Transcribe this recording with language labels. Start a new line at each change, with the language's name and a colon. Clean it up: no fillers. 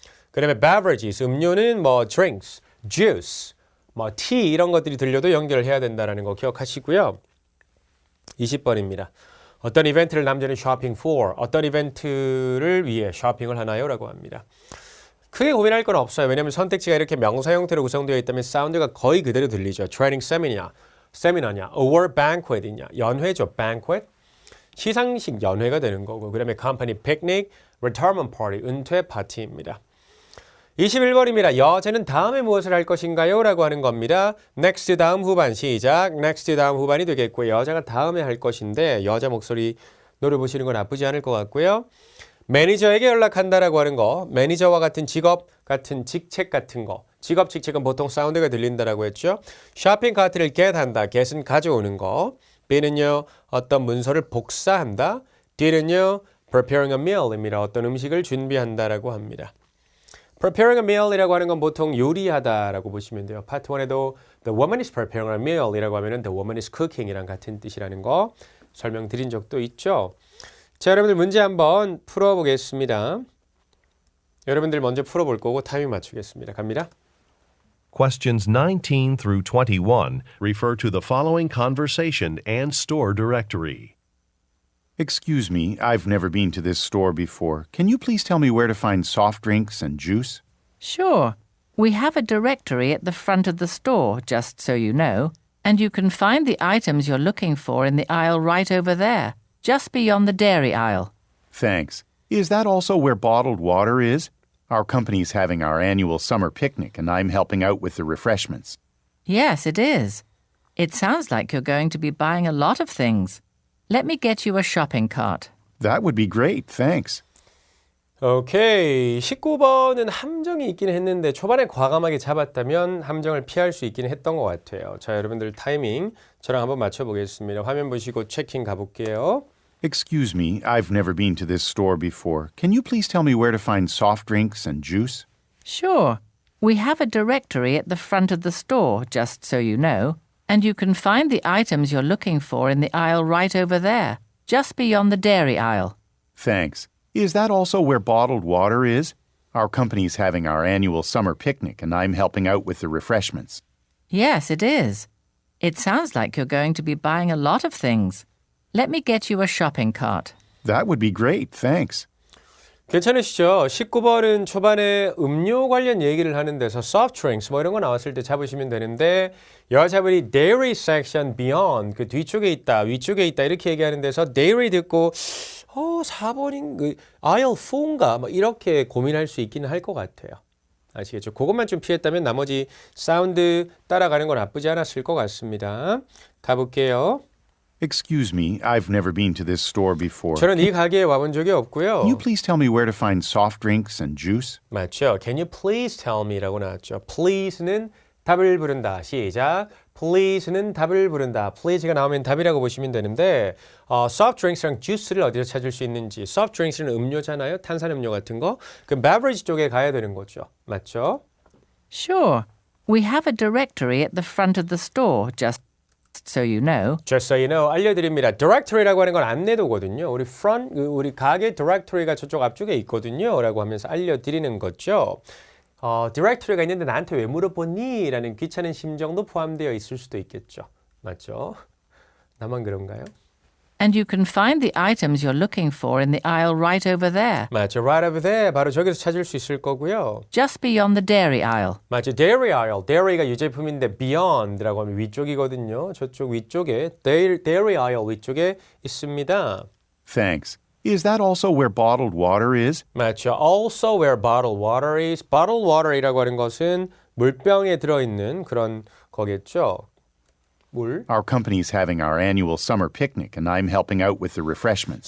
Korean: 그 다음에 beverages, 음료는 뭐 drinks, juice, 뭐 tea 이런 것들이 들려도 연결을 해야 된다는 거 기억하시고요. 20번입니다. 어떤 이벤트를 남자는
English: shopping for,
Korean: 어떤 이벤트를 위해 쇼핑을 하나요? 라고 합니다. 크게 고민할 건 없어요. 왜냐하면 선택지가 이렇게 명사 형태로 구성되어 있다면 사운드가 거의 그대로 들리죠. training 세미나냐, award banquet이냐, 연회죠, banquet. 시상식 연회가 되는 거고, 그 다음에 company picnic, retirement party, 은퇴 파티입니다. 21번입니다. 여자는 다음에 무엇을 할 것인가요? 라고 하는 겁니다. next 다음 후반 시작. next 다음 후반이 되겠고요. 여자가 다음에 할 것인데 여자 목소리 노려보시는 건 나쁘지 않을 것 같고요. 매니저에게 연락한다라고 하는 거, 매니저와 같은 직업, 같은 직책 같은 거. 직업, 직책은 보통 사운드가 들린다라고 했죠. 쇼핑 카트를 get한다. get은 가져오는 거. be는요, 어떤 문서를 복사한다. did는요,
English: preparing a meal
Korean: 입니다. 어떤 음식을 준비한다라고 합니다.
English: preparing a meal
Korean: 이라고 하는 건 보통 요리하다라고 보시면 돼요. 파트 1에도
English: the woman is preparing a meal
Korean: 이라고 하면은
English: the woman is cooking
Korean: 이랑 같은 뜻이라는 거 설명드린 적도 있죠. 자, 여러분들 문제 한번 풀어보겠습니다. 여러분들 먼저 풀어볼 거고 타이밍 맞추겠습니다. 갑니다.
English: Questions 19 through 21 refer to the following conversation and store directory. Excuse me, I've never been to this store before. Can you please tell me where to find soft drinks and juice? Sure. We have a directory at the front of the store, just so you know, and you can find the items you're looking for in the aisle right over there, just beyond the dairy aisle. Thanks. Is that also where bottled water is? Our company's having our annual summer picnic, and I'm helping out with the refreshments. Yes, it is. It sounds like you're going to be buying a lot of things. Let me get you a shopping cart. That would be great, thanks.
Korean: 오케이. 19번은 함정이 있긴 했는데 초반에 과감하게 잡았다면 함정을 피할 수 있긴 했던 것 같아요. 자, 여러분들 타이밍 저랑 한번 맞춰보겠습니다. 화면 보시고 체킹 가볼게요.
English: Excuse me, I've never been to this store before. Can you please tell me where to find soft drinks and juice? Sure. We have a directory at the front of the store, just so you know, And you can find the items you're looking for in the aisle right over there, just beyond the dairy aisle. Thanks. Is that also where bottled water is? Our company's having our annual summer picnic, and I'm helping out with the refreshments. Yes, it is. It sounds like you're going to be buying a lot of things. Let me get you a shopping cart. That would be great, thanks.
Korean: 괜찮으시죠? 19번은 초반에 음료 관련 얘기를 하는 데서 soft drinks 뭐 이런 거 나왔을 때 잡으시면 되는데 여자분이
English: dairy section beyond
Korean: 그 뒤쪽에 있다, 위쪽에 있다 이렇게 얘기하는 데서 dairy 듣고 4번인 그 aisle 4인가 뭐 이렇게 고민할 수 있기는 할 것 같아요. 아시겠죠? 그것만 좀 피했다면 나머지 사운드 따라가는 건 나쁘지 않았을 것 같습니다. 가볼게요.
English: Excuse me, I've never been to this store before.
Korean: 저는 이 가게에 와본 적이 없고요.
English: Can you please tell me where to find soft drinks and juice?
Korean: 맞죠?
English: Can you please tell me?
Korean: 라고 나왔죠. Please는 답을 부른다. 시작. Please는 답을 부른다. Please가 나오면 답이라고 보시면 되는데 soft drinks랑 juice를 어디서 찾을 수 있는지. soft drinks는 음료잖아요. 탄산음료 같은 거. 그럼 beverage 쪽에 가야 되는 거죠. 맞죠?
English: Sure. We have a directory at the front of the store, just so you know. Just so you know,
Korean: 알려드립니다. Directory라고 하는 건 안내도거든요. 우리 front, 우리 가게 directory가 저쪽 앞쪽에 있거든요. 라고 하면서 알려드리는 거죠. Directory가 있는데 나한테 왜 물어보니? 라는 귀찮은 심정도 포함되어 있을 수도 있겠죠. 맞죠? 나만 그런가요?
English: And you can find the items you're looking for in the aisle right over there,
Korean: 맞죠.
English: Right over there.
Korean: 바로 저기서 찾을 수 있을 거고요.
English: just beyond the dairy aisle.
Korean: 맞죠.
English: Dairy aisle.
Korean: Dairy가 유제품인데 beyond라고 하면 위쪽이거든요. 저쪽 위쪽에 dairy aisle 위쪽에 있습니다.
English: Thanks. Is that also where bottled water is?
Korean: 맞죠.
English: Also where bottled water is.
Korean: Bottled water이라고 하는 것은 물병에 들어있는 그런 거겠죠. 물.
English: Our company's having our annual summer picnic, and I'm helping out with the refreshments.